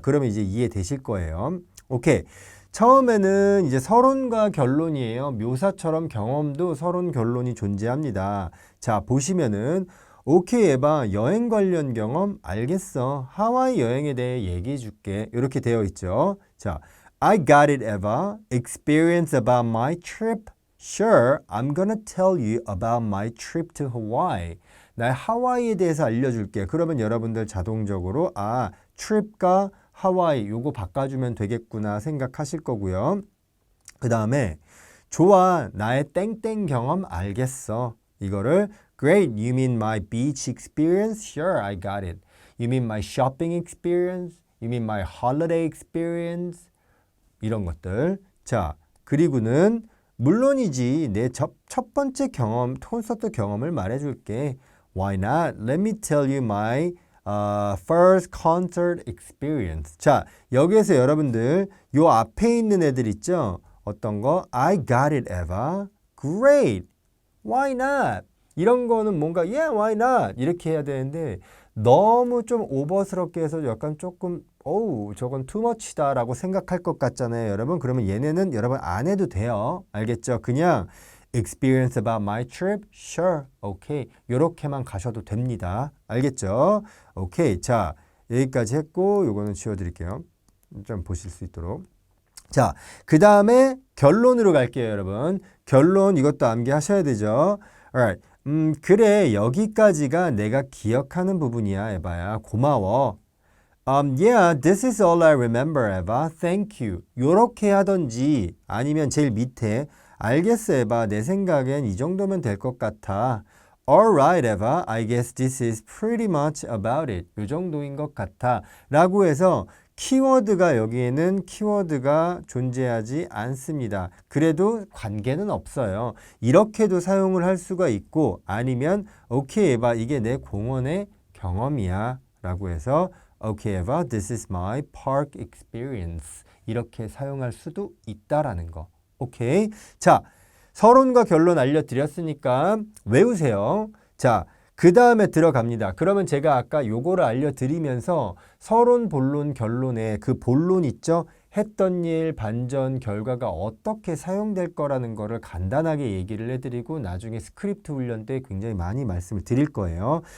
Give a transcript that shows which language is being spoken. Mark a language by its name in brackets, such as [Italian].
[Korean] 그러면 이제 이해되실 거예요. 오케이. 처음에는 이제 서론과 결론이에요. 묘사처럼 경험도 서론, 결론이 존재합니다. 자, 보시면은 오케이 에바 여행 관련 경험 알겠어. 하와이 여행에 대해 얘기해 줄게. 이렇게 되어 있죠. 자, [English] I got it, Eva. Experience about my trip. Sure, I'm gonna tell you about my trip to Hawaii. [Korean] 나 하와이에 대해서 알려줄게. 그러면 여러분들 자동적으로 trip과 하와이 요거 바꿔주면 되겠구나 생각하실 거고요. 그 다음에 좋아 나의 땡땡 경험 알겠어. 이거를 [English] Great, you mean my beach experience? Sure, I got it. You mean my shopping experience? You mean my holiday experience? [Korean] 이런 것들. 자, 그리고는 물론이지 내 첫 번째 경험, 콘서트 경험을 말해줄게. [English] Why not? Let me tell you my first concert experience. [Korean] 자, 여기에서 여러분들 요 앞에 있는 애들 있죠? 어떤 거? [English] I got it, Eva. Great. Why not? [Korean] 이런 거는 뭔가 [English] yeah, why not? [Korean] 이렇게 해야 되는데 너무 좀 오버스럽게 해서 약간 조금 어우, 저건 [English] too much [Korean] 다 라고 생각할 것 같잖아요, 여러분. 그러면 얘네는 여러분 안 해도 돼요. 알겠죠? [English] 그냥 experience about my trip? Sure. 오케이. [Korean] 요렇게만 가셔도 됩니다. 알겠죠? 오케이. 자, 여기까지 했고 요거는 지워드릴게요. 좀 보실 수 있도록. 자, 그 다음에 결론으로 갈게요, 여러분. 결론 이것도 암기하셔야 되죠. [English] Alright. [Korean] 그래, 여기까지가 내가 기억하는 부분이야, 에바야. 고마워. [English] Yeah, this is all I remember, Eva. Thank you. [Korean] 요렇게 하던지 아니면 제일 밑에 알겠어, 에바. 내 생각엔 이 정도면 될 것 같아. [English] Alright, Eva. I guess this is pretty much about it. [Korean] 요 정도인 것 같아. 라고 해서 키워드가 여기에는 키워드가 존재하지 않습니다. 그래도 관계는 없어요. 이렇게도 사용을 할 수가 있고 아니면 [English] Okay, Eva. [Korean] 이게 내 공원의 경험이야. 라고 해서 [English] Okay, Eva. This is my park experience. [Korean] 이렇게 사용할 수도 있다라는 거. 오케이. 자, 서론과 결론 알려드렸으니까 외우세요. 자, 그 다음에 들어갑니다. 그러면 제가 아까 요거를 알려드리면서 서론, 본론, 결론에 그 본론 있죠? 했던 일, 반전, 결과가 어떻게 사용될 거라는 거를 간단하게 얘기를 해드리고 나중에 스크립트 훈련 때 굉장히 많이 말씀을 드릴 거예요.